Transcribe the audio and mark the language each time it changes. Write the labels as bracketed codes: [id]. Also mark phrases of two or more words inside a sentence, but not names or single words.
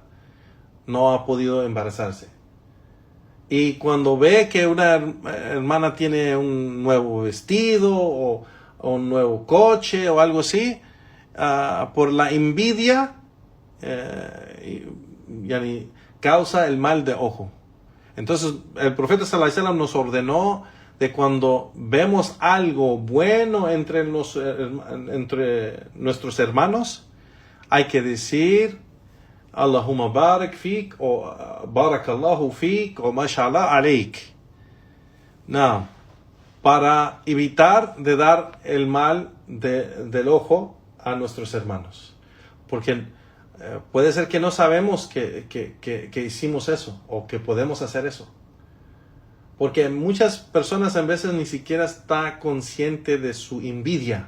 [es] No ha podido embarazarse. Y cuando ve que una hermana tiene un nuevo vestido o un nuevo coche o algo así, por la envidia causa el mal de ojo. Entonces el profeta [ar] صلى الله عليه وسلم [es] nos ordenó de cuando vemos algo bueno entre nuestros hermanos, hay que decir [ar] اللهم بارك فيك, [es] o [ar] بارك الله فيك, [es] o [ar] ما شاء الله عليك. [es] No, para evitar de dar el mal del ojo a nuestros hermanos. Porque puede ser que no sabemos que hicimos eso, o que podemos hacer eso. Porque muchas personas en veces ni siquiera está consciente de su envidia.